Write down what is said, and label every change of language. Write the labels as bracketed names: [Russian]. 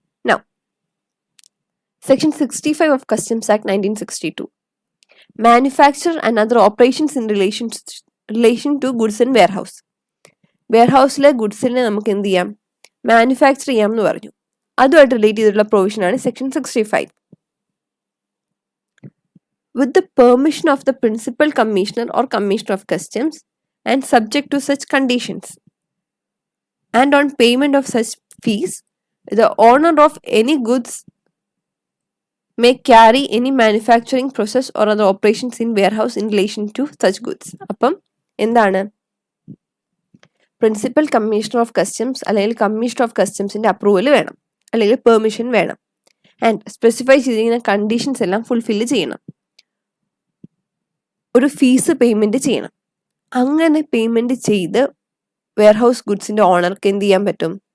[English] Now section 65 of customs act 1962, manufacture and other operations in relation to goods in warehouse. [Malayalam] വെയർഹൗസിലെ ഗുഡ്സിനെ നമുക്ക് എന്ത് ചെയ്യാം? Manufacture ചെയ്യാം എന്ന് പറഞ്ഞു. അതുമായിട്ട് റിലേറ്റ് ചെയ്തിട്ടുള്ള പ്രൊവിഷനാണ് section 65. [English] With the permission of the Principal Commissioner or Commissioner of Customs and subject to such conditions, and on payment of such fees, the owner of any goods may carry any manufacturing process or other operations in warehouse in relation to such goods. [Malayalam] അപ്പം എന്താണ്? Principal commissioner of customs അല്ലെങ്കിൽ commissioner of കസ്റ്റംസിൻ്റെ approval വേണം, അല്ലെങ്കിൽ permission വേണം. And specify ചെയ്തിരിക്കുന്ന conditions എല്ലാം fulfil ചെയ്യണം. ഒരു ഫീസ് പേയ്മെൻറ്റ് ചെയ്യണം. അങ്ങനെ പേയ്മെൻറ്റ് ചെയ്ത് വെയർഹൗസ് ഗുഡ്സിൻ്റെ ഓണർക്ക് എന്ത് ചെയ്യാൻ പറ്റും?